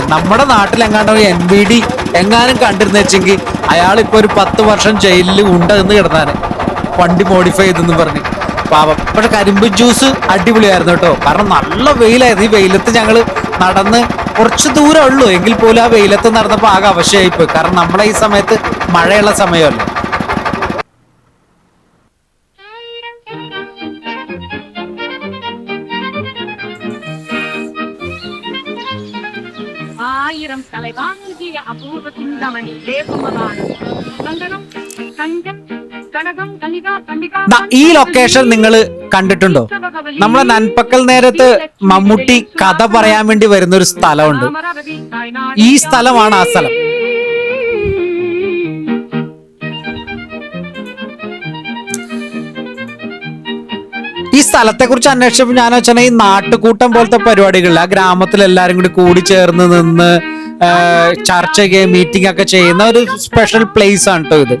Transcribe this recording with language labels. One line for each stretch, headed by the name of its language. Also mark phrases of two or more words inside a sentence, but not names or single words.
Malayalam: നമ്മുടെ നാട്ടിൽ എങ്ങാണ്ടോ NBD എങ്ങാനും കണ്ടിരുന്നു വെച്ചെങ്കിൽ അയാളിപ്പോൾ ഒരു 10 വർഷം ജയിലിൽ ഉണ്ടെന്ന് കിടന്നാണ്, വണ്ടി മോഡിഫൈ ചെയ്തെന്ന് പറഞ്ഞ് പാപം. പക്ഷെ കരിമ്പ് ജ്യൂസ് അടിപൊളിയായിരുന്നു കേട്ടോ. കാരണം നല്ല വെയിലായിരുന്നു. ഈ വെയിലത്ത് ഞങ്ങൾ നടന്ന് കുറച്ച് ദൂരം ഉള്ളൂ, എങ്കിൽ പോലും ആ വെയിലത്ത് നടന്നപ്പോൾ ആകെ അവശയായിപ്പോയി. കാരണം നമ്മളെ ഈ സമയത്ത് മഴയുള്ള സമയമല്ലേ.
Tamil: ஆயிரம் தலை வாங்கிய அபூர்வ சிந்தாமணி தேசமதான சந்தனம் தங்கம்
Malayalam: ഈ ലൊക്കേഷൻ നിങ്ങൾ കണ്ടിട്ടുണ്ടോ? നമ്മളെ നൻപക്കൽ നേരത്ത് മമ്മൂട്ടി കഥ പറയാൻ വേണ്ടി വരുന്ന ഒരു സ്ഥലമുണ്ട്. ഈ സ്ഥലമാണ് ആ സ്ഥലം. ഈ സ്ഥലത്തെ കുറിച്ച് അന്വേഷിച്ചപ്പോൾ ഞാൻ വെച്ചാൽ ഈ നാട്ടുകൂട്ടം പോലത്തെ പരിപാടികളിൽ ആ ഗ്രാമത്തിൽ എല്ലാരും കൂടി കൂടി ചേർന്ന് നിന്ന് ചർച്ച ചെയ്യുകയും മീറ്റിംഗ് ഒക്കെ ചെയ്യുന്ന ഒരു
English: special place
Malayalam: ആണ് കേട്ടോ ഇത്.